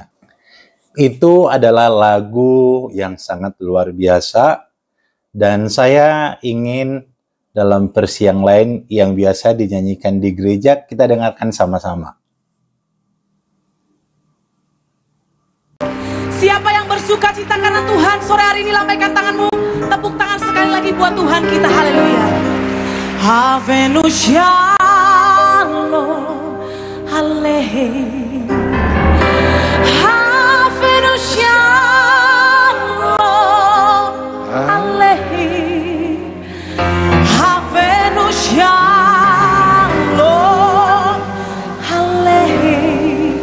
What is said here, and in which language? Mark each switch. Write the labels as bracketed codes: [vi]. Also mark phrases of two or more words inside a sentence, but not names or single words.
[id] Itu adalah lagu yang sangat luar biasa dan saya ingin dalam versi yang lain yang biasa dinyanyikan di gereja kita dengarkan sama-sama. Siapa yang bersuka cita karena Tuhan, sore hari ini lambaikan tanganmu, tepuk tangan sekali lagi buat Tuhan kita, haleluya. [he] הבאנו שלום עליכם. הבאנו שלום עליכם. הבאנו שלום עליכם.